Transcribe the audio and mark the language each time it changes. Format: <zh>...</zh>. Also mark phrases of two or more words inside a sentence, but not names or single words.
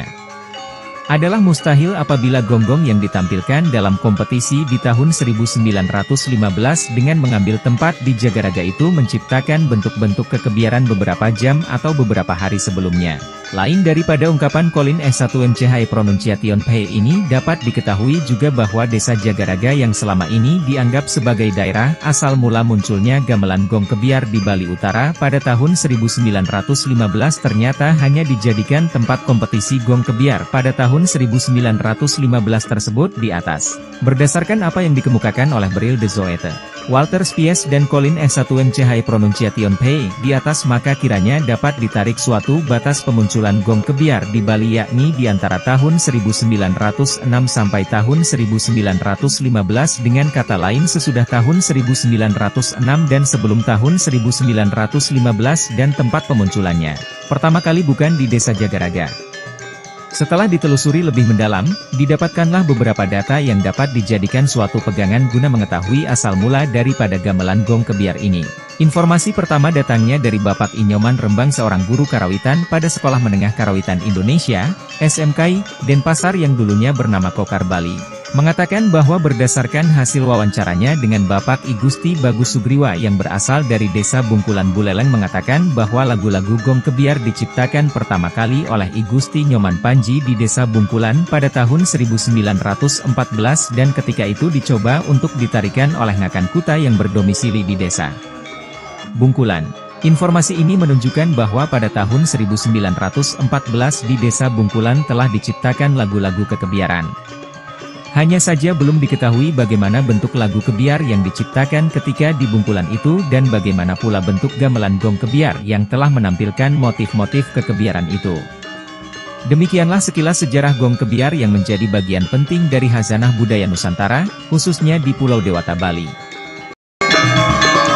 <id>Adalah mustahil apabila gonggong yang ditampilkan dalam kompetisi di tahun 1915 dengan mengambil tempat di Jagaraga itu menciptakan bentuk-bentuk kekebiaran beberapa jam atau beberapa hari sebelumnya. Lain daripada ungkapan Colin S1MCH Pronunciation P ini dapat diketahui juga bahwa desa Jagaraga yang selama ini dianggap sebagai daerah asal mula munculnya gamelan gong kebiar di Bali Utara pada tahun 1915 ternyata hanya dijadikan tempat kompetisi gong kebiar pada tahun 1915 tersebut di atas. Berdasarkan apa yang dikemukakan oleh Bril de Zoete, Walter Spies dan Colin S1MCH Pronunciation P di atas maka kiranya dapat ditarik suatu batas pemunculan gong kebiar di Bali yakni di antara tahun 1906 sampai tahun 1915 dengan kata lain sesudah tahun 1906 dan sebelum tahun 1915 dan tempat pemunculannya pertama kali bukan di desa Jagaraga. Setelah ditelusuri lebih mendalam, didapatkanlah beberapa data yang dapat dijadikan suatu pegangan guna mengetahui asal mula daripada gamelan gong kebiar ini. Informasi pertama datangnya dari Bapak Inyoman Rembang seorang guru karawitan pada Sekolah Menengah Karawitan Indonesia, SMKI, Denpasar yang dulunya bernama Kokar Bali. Mengatakan bahwa berdasarkan hasil wawancaranya dengan Bapak I Gusti Bagus Sugriwa yang berasal dari Desa Bungkulan Buleleng mengatakan bahwa lagu-lagu gong kebiar diciptakan pertama kali oleh I Gusti Nyoman Panji di Desa Bungkulan pada tahun 1914 dan ketika itu dicoba untuk ditarikan oleh Ngakan Kuta yang berdomisili di Desa Bungkulan. Informasi ini menunjukkan bahwa pada tahun 1914 di Desa Bungkulan telah diciptakan lagu-lagu kekebiaran. Hanya saja belum diketahui bagaimana bentuk lagu kebiar yang diciptakan ketika di Bungkulan itu dan bagaimana pula bentuk gamelan gong kebiar yang telah menampilkan motif-motif kekebiaran itu. Demikianlah sekilas sejarah gong kebiar yang menjadi bagian penting dari khazanah budaya Nusantara, khususnya di Pulau Dewata Bali.</id>